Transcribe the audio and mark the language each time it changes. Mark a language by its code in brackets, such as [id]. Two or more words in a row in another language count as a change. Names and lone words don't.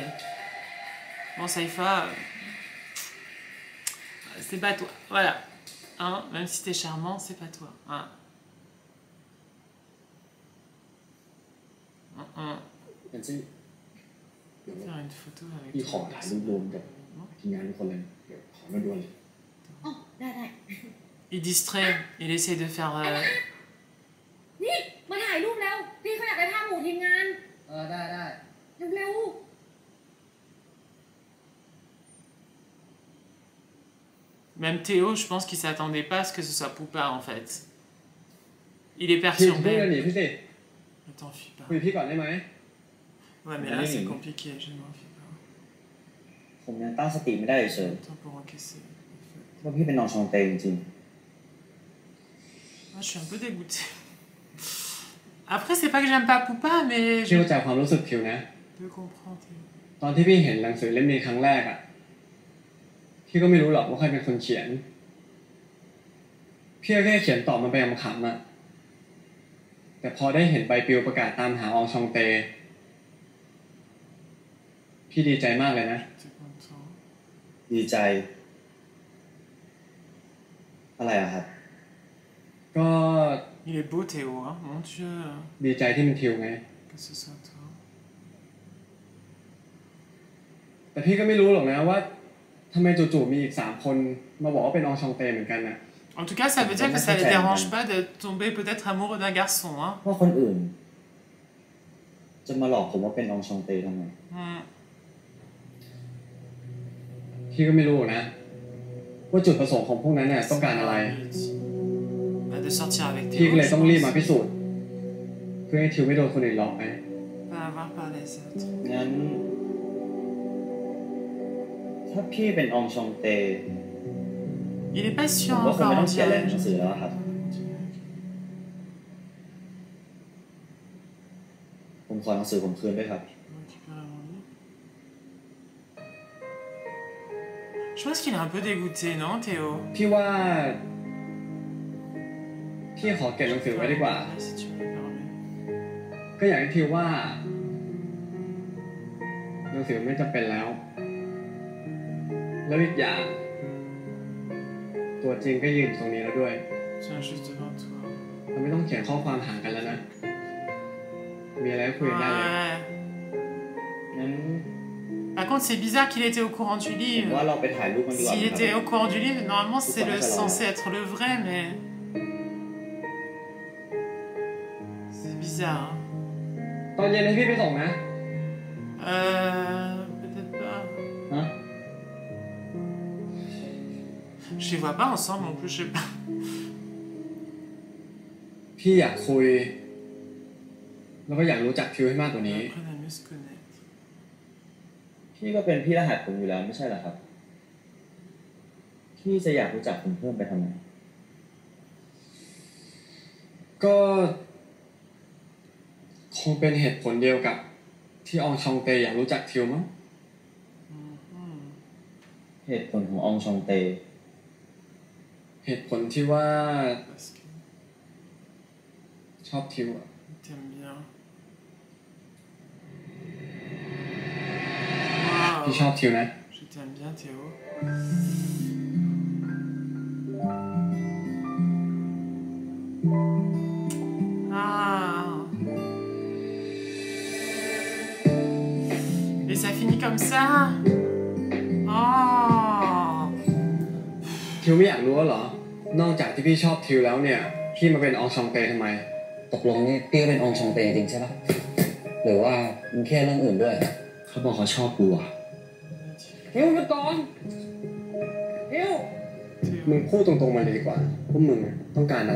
[fr] Bon, Saïfa... C'est pas toi, voilà. Hein, même si t'es charmant, c'est pas toi. Hein. Faire une photo avec [th] พี่ขอถ่ายรูปรวมกับทีมงานทุกคนเลยเดี๋ยวขอมาด่วนเลย อ๋อได้ได้ [fr] Il distrait, il essaie de faire... [th] นี่มาถ่ายรูปแล้วพี่เขาอยากได้ภาพหมู่ทีมงาน ได้ได้ เร็ว [fr] Même Théo, je pense qu'il s'attendait pas à ce que ce soit Poupa en fait. Il est [th] พี่เพื่อน [fr] perturbé. [th] หนีพี่สิ [fr] Ne t'en fuis pas. [th] คุยพี่ก่อนได้ไหม [fr] Ouais, mais là c'est compliqué, je m'en fie pas. [th] ผมยังตั้งสติไม่ได้เฉย [fr] Attends pour encaisser. [th] ๆว่าพี่เป็นน้องชองเตจริง [fr] Ah, je suis un peu dégoûtée. Après, c'est pas que j'aime pas Poupa, mais [th] พี่ [fr] je [th] เข้าใจความรู้สึกทิวนะ [fr] peux comprendre. Théo. [th] ตอนที่พี่เห็นหนังสือเล่มนี้ครั้งแรกอ่ะพี่ก็ไม่รู้หรอกว่าใครเป็นคนเขียนพี่ก็แค่เขียนตอบมันไปขำๆอ่ะแต่พอได้เห็นใบปลิวประกาศตามหาอองชองเตพี่ดีใจมากเลยนะ [fr] T'es content. [th] ๆดีใจ อะไรอะครับ ก็ [fr] Il est beau Théo, hein, mon Dieu. [th] ดีใจที่มันทิวไง [fr] Que ce soit toi. [th] แต่พี่ก็ไม่รู้หรอกนะว่าทำไมจู่ๆมีอีก3คนมาบอกว่าเป็นอองชองเตเหมือนกันนะ [fr] En tout cas, ça veut dire que ça les dérange pas de tomber peut-être amoureux d'un garçon, hein. [th] ว่าคนอื่น จะมาหลอกผมว่าเป็นอองชองเตทำไม พี่ก็ไม่รู้นะว่าจุดประสงค์ของพวกนั้นเนี่ยต้องการอะไร [fr] Bah, de sortir avec [th] พี่ [fr] Théo, [th] ก็เลย [fr] je [th] ต้องรีบ [fr] pense. [th] มาพิสูจน์เพื่อให้ทิวไม่โดนคนอื่นหลอกไป [fr] Pas avoir par les autres. [th] งั้น ถ้าพี่เป็นอองชองเต [fr] Il est pas [th] ผ [fr] sûr [th] มก็คง [fr] encore, [th] ไม่ [fr] on [th] ต้องเขียนอะไร [fr] dirait. [th] ในหนังสือแล้วครับ ผมขอหนังสือผมคืนด้วยครับ [fr] Je pense qu'il est un peu dégoûté, non, Théo? [th] พี่ว่าพี่ขอเก็บหนังสือไว้ดีกว่า [fr] Si tu me le permets. [th] ก็อย่างที่ทิวว่าหนังสือไม่จำเป็นแล้ว แล้วอีกอย่างตัวจริงก็ยืนตรงนี้แล้วด้วย [fr] Tiens, juste devant toi. [th] เราไม่ต้องเขียนข้อความห่างกันแล้วนะ มีอะไรก็คุยกันได้เลย [fr] Ouais. [th] งั้น [fr] Par contre, c'est bizarre qu'il était au courant du [th] ผม [fr] livre. [th] ว่าเราไปถ่ายรูปกันดีกว่า [fr] S'il [th] ครับ [fr] était au courant du livre, normalement c'est censé être le vrai, mais... C'est bizarre. bizarre. Hein. [th] ตอนเย็นให้พี่ไปส่งนะ [fr] peut-être pas. Hein? Je les vois pas ensemble en plus, je sais pas. [th] พี่อยากคุย แล้วก็อยากรู้จักทิวให้มากกว่านี้ [fr] Après, on va mieux se connaître. [th] พี่ก็เป็นพี่รหัสผมอยู่แล้วไม่ใช่เหรอครับพี่จะอยากรู้จักผมเพิ่มไปทำไม ก็คงเป็นเหตุผลเดียวกับที่อองชองเตอยากรู้จักทิวมั้ง เหตุผลของอองชองเต เหตุผลที่ว่า [fr] Parce que [th] ชอบทิวอะ [fr] t'aimes bien. [th] พี่ชอบทิวนะ [fr] Je t'aime bien, Théo. Ah. Et ça finit comme ça. Oh. [th] ทิวไม่อยากรู้เหรอ นอกจากที่พี่ชอบทิวแล้วเนี่ย พี่มาเป็นอองชองเตทำไม ตกลงนี่พี่ก็เป็นองค์ชงเตจริงใช่ปะหรือว่ามึงแค่เรื่องอื่นด้วย เขาบอกเขาชอบกูอ่ะทิวมาก่อนทิวมึงพูดตรงๆมาเลยดีกว่าว่ามึงต้องการอะไร